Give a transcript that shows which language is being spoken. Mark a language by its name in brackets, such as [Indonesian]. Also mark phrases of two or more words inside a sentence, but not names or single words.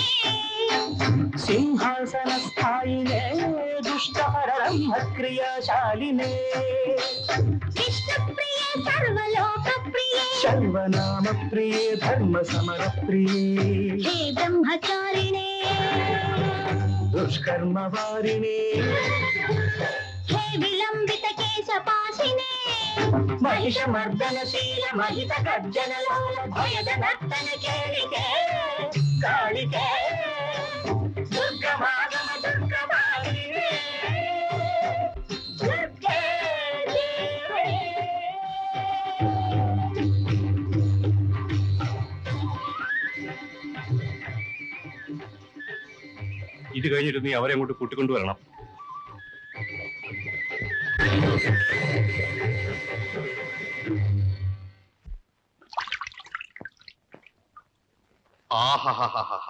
[Sanskrit] సింహాసన స్థాయినే దుష్టహరబ్రహ్మ క్రియాశాలినే విష్ణుప్రియే సర్వలోక ప్రియే శర్వనామ ప్రియే ధర్మ సమర ప్రియే హే బ్రహ్మచారిణే దుష్కర్మ వారిణే ഹേ വിളംബിത കേശപാശിനേ महिषमर्दनशील महित गर्जन लोल भयद नर्तन केलिके कालिके दुर्गमागम दुर्गमालिने दुर्गे देवी [Malayalam] ഇത് കഴിഞ്ഞിട്ട് നീ അവരെ അങ്ങോട്ട് കൂട്ടിക്കൊണ്ടുവരണം. ആഹാഹാഹാഹാ.